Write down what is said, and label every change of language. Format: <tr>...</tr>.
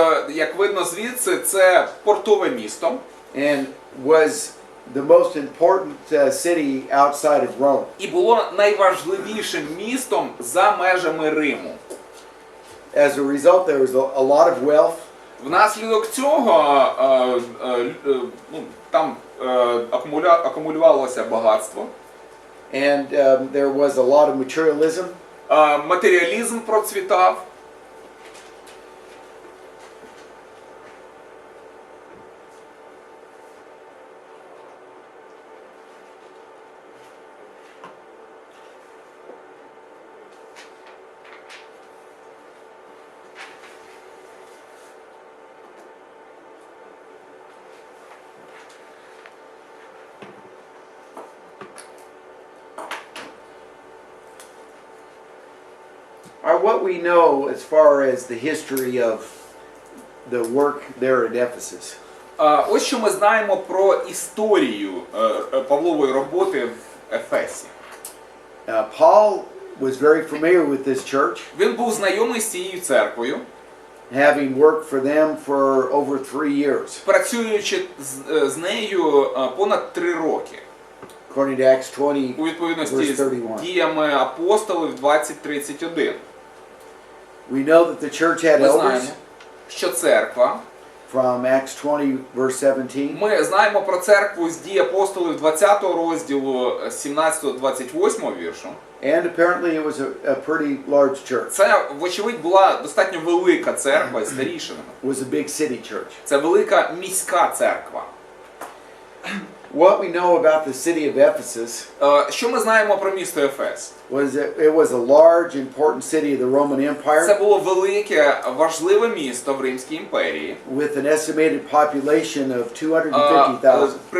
<uk>Як видно звідси, це портове місто.</uk> <en>and was the most important city outside of Rome.</en> <uk>І було найважливішим містом за межами Риму.</uk> <en>As a result, there was a lot of wealth,</en> <uk>Внаслідок цього там акумулювалося багатство,</uk> <en>and there was a lot of materialism,</en> <uk>матеріалізм процвітав.</uk> <en>What we know as far as the history of the work there at Ephesus.</en> <uk>Ось що ми знаємо про історію Павлової роботи в Ефесі.</uk> <en>Paul was very familiar with this church,</en> <uk>Він був знайомий з цією церквою,</uk> <en>having worked for them for over 3 years,</en> <uk>працюючи з нею понад 3 роки.</uk> <en>according to Acts 20,</en> <uk>У відповідності</uk> <en>verse</en> <uk>з</uk> <en>31.</en> <uk>діями апостолів 20:31.</uk> <en>We know that the church had</en> <uk>Ми</uk> <en>elders</en> <uk>знаємо, що церква,</uk> <en>from Acts 20, verse 17.</en> <uk>ми знаємо про церкву з дій апостолів 20 розділу 17-28 віршу.</uk> <en>And apparently it was a pretty large church.</en> <uk>Це, вочевидь, була достатньо велика церква з старішинами.</uk> <en>It was a big city church.</en> <uk>Це велика міська церква.</uk> <en>What we know about the city of Ephesus</en> <uk>Що ми знаємо про місто Ефес?</uk> <en>was that it was a large, important city of the Roman</en> <uk>Це</uk> <en>Empire</en> <uk>було велике, важливе місто в Римській імперії.</uk> <en>with an estimated population of 250,000.</en>